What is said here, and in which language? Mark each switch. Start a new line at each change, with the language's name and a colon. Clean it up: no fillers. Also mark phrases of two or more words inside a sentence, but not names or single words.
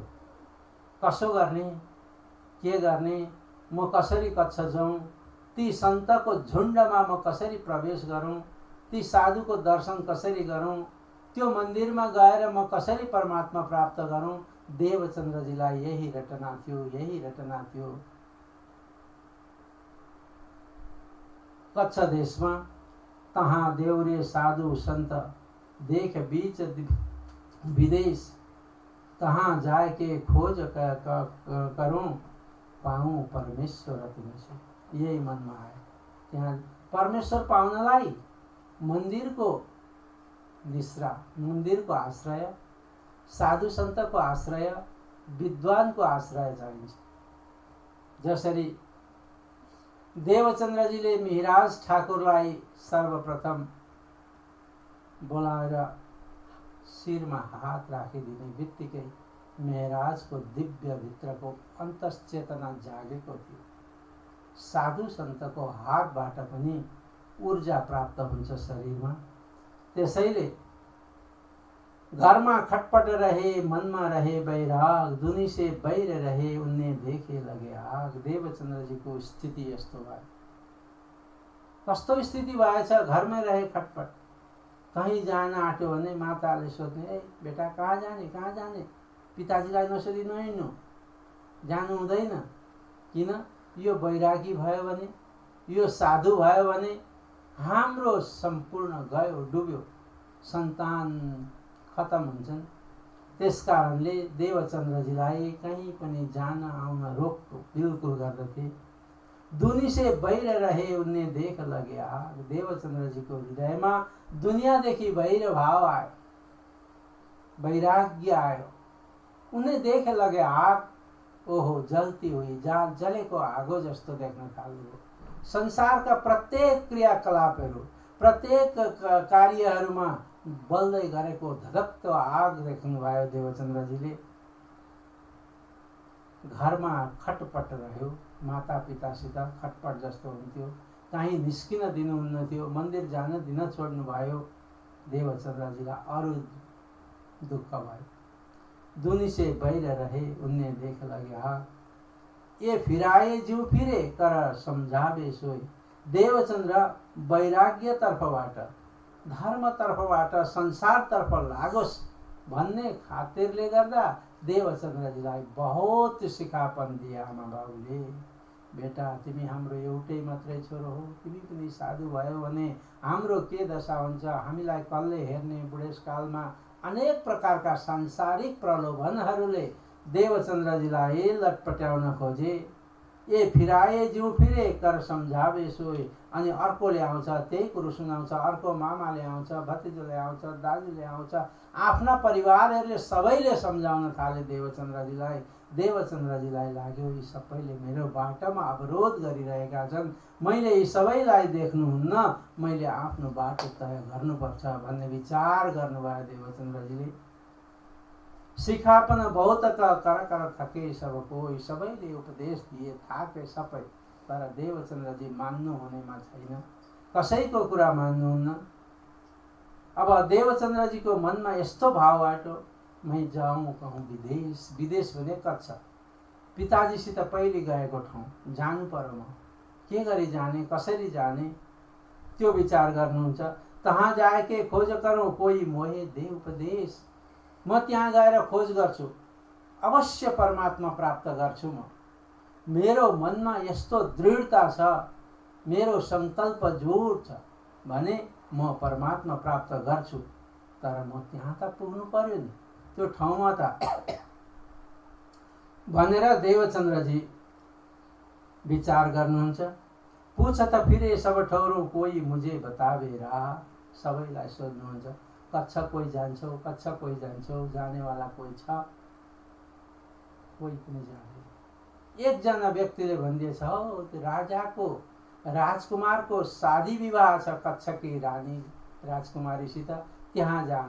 Nepali: कसो गर्ने, के गर्ने, म कसरी कक्षा जाउँ, ती सन्तको झुन्डमा म कसरी प्रवेश गरौँ, ती साधुको दर्शन कसरी गरौँ, त्यो मन्दिरमा गएर म कसरी परमात्मा प्राप्त गरौँ। देवचन्द्रजीलाई यही रटना थियो, यही रटना थियो।
Hindi: कच्छ देशमा तहाँ देउरे साधु संत देख बीच विदेश, कहाँ जाए के खोज करूं, पाऊं परमेश्वर तिमीसे।
Nepali: यही मनमा आयो। त्यहाँ परमेश्वर पाउनलाई मन्दिरको निश्रा, मन्दिरको आश्रय, साधु सन्तको आश्रय, विद्वानको आश्रय चाहिन्छ। जसरी देवचन्द्रजीले मिहिराज ठाकुरलाई सर्वप्रथम बोलाएर शिरमा हात राखिदिने बित्तिकै मेहराजको दिव्य भित्रको अन्तश्चेतना जागेको थियो। साधु सन्तको हातबाट पनि ऊर्जा प्राप्त हुन्छ शरीरमा। त्यसैले घरमा
Hindi: खटपट रहे, मनमा रहे बैराग, दुनी से बैर रहे, उनने देखे लगे आग।
Nepali: देवचन्द्रजीको स्थिति यस्तो भयो। कस्तो स्थिति भएछ, घरमै रहे खटपट। कहीँ जान आँट्यो भने माताले सोध्ने, ए बेटा कहाँ जाने, कहाँ जाने, पिताजीलाई नसोधी नहिँड्नु, जानु हुँदैन। किन, यो बैरागी भयो भने, यो साधु भयो भने हाम्रो सम्पूर्ण गयो, डुब्यो, सन्तान खत्म हुन्छन्। त्यसकारणले देवचन्द्रजीलाई कहीँ पनि जान आउन रोक बिल्कुल गर्दथे।
Hindi: दुनी से बैर रहे, उनने देख लगे आग।
Nepali: देवचन्द्रजीको हृदयमा दुनियाँदेखि बैर भाव आयो, वैराग्य आयो। उनले देख
Hindi: लगे आग। ओहो, जल्ती हुई,
Nepali: जलेको आगो जस्तो देख्न थाल्यो। संसारका प्रत्येक क्रियाकलापहरू, प्रत्येक कार्यहरूमा बल्दै गरेको धधक्क आग देख्नुभयो देवचन्द्रजीले। घरमा खटपट रह्यो, माता पितासित खटपट जस्तो हुन्थ्यो। कहीँ निस्किन दिनुहुन्न थियो, मन्दिर जान दिन छोड्नु भयो। देवचन्द्रजीलाई अरू दुःख भयो।
Hindi: दुनी से बैर रहे, उनने देख लगे आग। ये फिराए जिउ फिरे, कर सम्झावे सोई।
Nepali: देवचन्द्र वैराग्यतर्फबाट, धर्मतर्फबाट, संसारतर्फ लागोस् भन्ने खातिरले गर्दा देवचन्द्रजीलाई बहुत सिकापन दिए आमा बाबुले। बेटा, तिमी हाम्रो एउटै मात्रै छोरो हो, तिमी पनि साधु भयो भने हाम्रो के दशा हुन्छ। हामीलाई कसले हेर्ने। बुढेसकालमा अनेक प्रकारका सांसारिक प्रलोभनहरूले देवचन्द्रजीलाई लटपट्याउन खोजे।
Hindi: ए फिराए जिउ फिरे, कर सम्झावे सोई।
Nepali: अनि अर्कोले आउँछ, त्यही कुरो सुनाउँछ। अर्को मामाले आउँछ, भतिजोले आउँछ, दाजुले आउँछ। आफ्ना परिवारहरूले सबैले सम्झाउन थाले देवचन्द्रजीलाई। देवचन्द्रजीलाई लाग्यो यी सबैले मेरो बाटोमा अवरोध गरिरहेका छन्, मैले यी सबैलाई देख्नुहुन्न, मैले आफ्नो बाटो तय गर्नुपर्छ भन्ने विचार गर्नुभयो देवचन्द्रजीले।
Hindi: सिकापन बहुत कर थके सबको,
Nepali: यी सबैले उपदेश दिए, थाके सबै, तर देवचन्द्रजी मान्नु हुनेमा छैन, कसैको कुरा मान्नुहुन्न। अब देवचन्द्रजीको मनमा यस्तो भाव आयो,
Hindi: मै जाउँ कहूँ विदेश।
Nepali: विदेश भने कच्छ, पिताजीसित पहिले गएको ठाउँ जानु पर्यो। म के गरी जाने, कसरी जाने, त्यो विचार गर्नुहुन्छ।
Hindi: तहाँ जाएके खोज करूँ, कोही मोहे दे उपदेश।
Nepali: म त्यहाँ गएर खोज गर्छु, अवश्य परमात्मा प्राप्त गर्छु। मेरो मनमा यस्तो दृढता छ, मेरो सङ्कल्प जोड छ भने म परमात्मा प्राप्त गर्छु। तर म त्यहाँ त पुग्नु पर्यो नि, त्यो ठाउँमा त भनेर देवचन्द्रजी विचार गर्नुहुन्छ।
Hindi: पूछ त फिरे सब ठौरो, कोही मुझे बतावे राह।
Nepali: सबैलाई सोध्नुहुन्छ, कच्छ कोही जान्छौ, कच्छ कोही जान्छौ, जानेवाला कोही छ? कोही पनि जाँदैन। एकजना व्यक्तिले भनिदिएछ, हो त्यो राजाको राजकुमारको शादी विवाह छ कच्छकी रानी राजकुमारीसित, त्यहाँ जान।